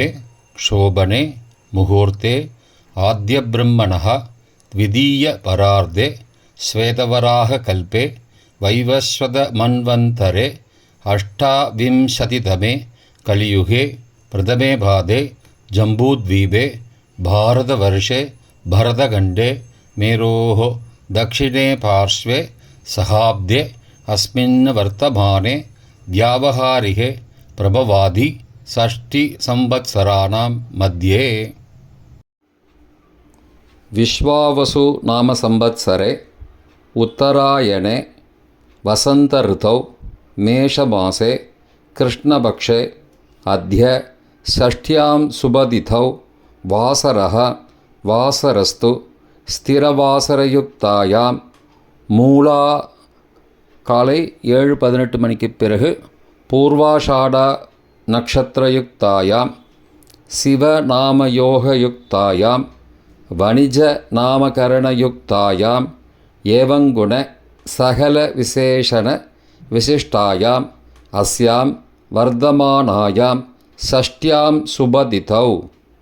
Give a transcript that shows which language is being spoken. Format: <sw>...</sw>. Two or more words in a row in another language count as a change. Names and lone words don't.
<sa>क्षोभने मुहूर्ते आद्य ब्रह्मणः द्वितीय परार्धे श्वेतवराह कल्पे वैवस्वत मन्वन्तरे अष्टाविंशतितमे कलियुगे प्रथमे पादे जम्बूद्वीपे भारतवर्षे भरतखण्डे मेरोः दक्षिणे पार्श्वे सहाब्दे अस्मिन् वर्तमाने व्यावहारिके प्रभवादि षष्टि संवत्सराणां मध्ये. विश्वावसु नाम संवत्सरे उत्तरायणे वसंत ऋतौ मेषमासे कृष्णपक्षे अद्य षष्ठ्यां शुभतिथौ वासरः वासरस्तु स्थिरवासरयुक्तायाम् मूला</sa> <ta>காலை 7:18 மணிக்கு பிறகு</ta> <sa>पूर्वाषाढा नक्षत्रयुक्तायाम् शिवनामयोगयुक्तायाम् वणिज नामकरणयुक्तायाम् एवङ्गुण सकल विशेषण विशिष्टायाम् अस्याम् वर्तमानायाम् षष्ठ्याम् शुभतिथौ</sa>